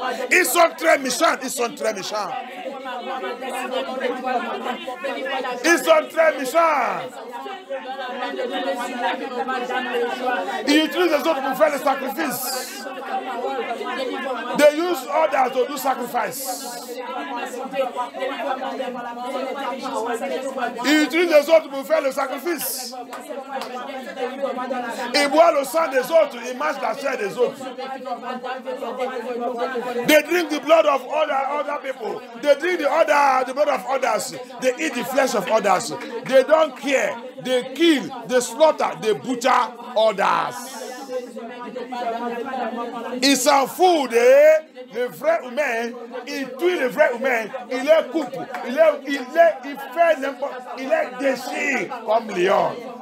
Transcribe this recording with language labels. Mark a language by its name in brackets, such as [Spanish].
[French] Ils sont très méchants, ils sont très méchants. Ils sont très méchants. Ils utilisent les autres pour faire le sacrifice. [English] They use others to do sacrifice. [French] Ils utilisent les autres pour faire le sacrifice. Ils boivent le sang des autres, ils mangent la chair des autres. [English] They drink the blood of other people. They drink the blood of others. They eat the flesh of others. They don't care. They kill, they slaughter, they butcher others. [French] Ils s'en foutent, le vrai humain, il tue le vrai humain, il les coupe, il fait n'importe, il les déchire comme lion.